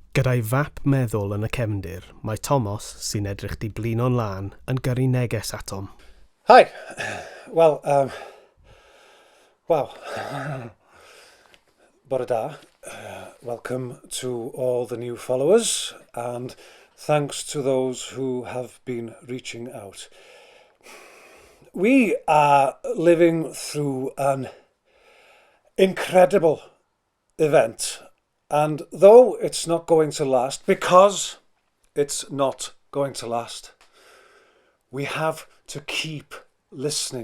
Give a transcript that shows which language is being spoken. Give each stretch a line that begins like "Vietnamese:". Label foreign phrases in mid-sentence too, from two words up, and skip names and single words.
Welsh: Gyda'i fap meddwl yn y cefndir, mae Thomas, sy'n edrych di blino'n lan, yn gyrru neges atom.
English: Hi. Well, wow.
Welsh: Bore da.
English: Welcome to all the new followers, and thanks to those who have been reaching out. We are living through an incredible event, and though it's not going to last, because it's not going to last, we have to keep listening.